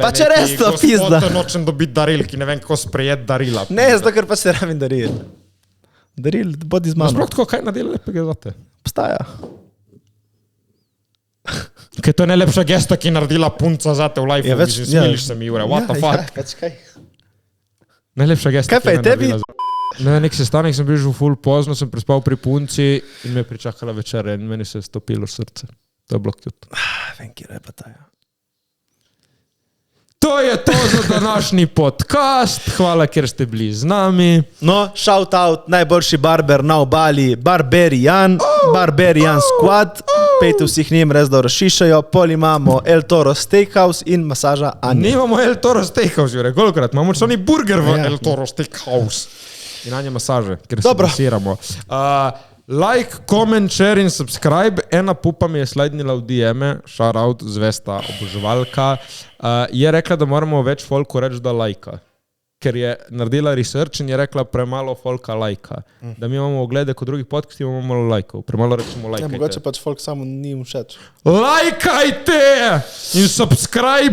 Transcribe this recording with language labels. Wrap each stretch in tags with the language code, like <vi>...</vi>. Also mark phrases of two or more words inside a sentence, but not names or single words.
<sl>Pa če res to pizda. Gospod nočem dobiti daril, ki ne vem, kako sprejeti darila. Ne, zato ker pa se rabim daril. Daril, bodi z mano. Sploh tako, kaj naredila lepega zate? Obstaja. Kaj to je najlepša gesta, ki je naredila punca zate v life, smiliš se mi, Jure,</sl> <en>what the fuck?</en> <sl>Pač kaj? Najlepša gesta, kaj pa je tebi? Ne, nek sestanek sem bil že ful pozno, sem prespal pri punci in me je pričakala večer in meni se je stopilo srce. To je bilo cute. Vem, kje je pa ta. To je to za današnji podcast. Hvala, ker ste bili z nami.</sl> <en>No, shout out,</en> <sl>najboljši barber na obali, Barberian Squad. pejte vseh njim, res dobro šišajo, pol imamo El Toro Steakhouse in masaža Anja. Nimamo El Toro Steakhouse, Jure, kolikrat? Imamo še oni burger v El Toro Steakhouse. In Anja masaže, ker se masiramo.</sl> <en>Like, comment, share in subscribe.</en> <sl>Ena pupa mi je slidnila v DM-e,</sl> <en>shout out,</en> <sl>zvesta oboževalka. Je rekla, da moramo več folku reči, da lajka. Ker je naredila research in je rekla, premalo folka lajka. Da mi imamo oglede kot drugih podcastov, imamo malo lajkov. Premalo rečemo lajkajte. Mogoče pač folk samo ni všeč. Lajkajte in subscribeajte.</sl>